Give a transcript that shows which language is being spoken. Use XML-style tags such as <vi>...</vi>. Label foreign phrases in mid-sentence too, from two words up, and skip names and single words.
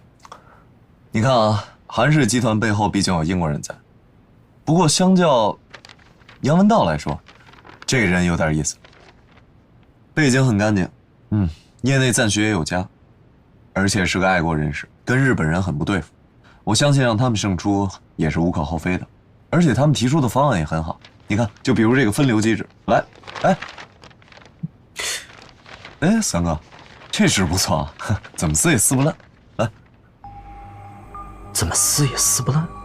<zh>你看啊，韓氏集團背後畢竟有英國人在，不過相較楊文道來說，這個人有點意思，背景很乾淨，業內讚許也有加，而且是個愛國人士，跟日本人很不對付。我相信讓他們勝出也是無可厚非的，而且他們提出的方案也很好。你看，就比如這個分流機制，來，哎，三哥，這事不錯啊，怎麼撕也撕不爛。來，怎麼撕也撕不爛？</zh>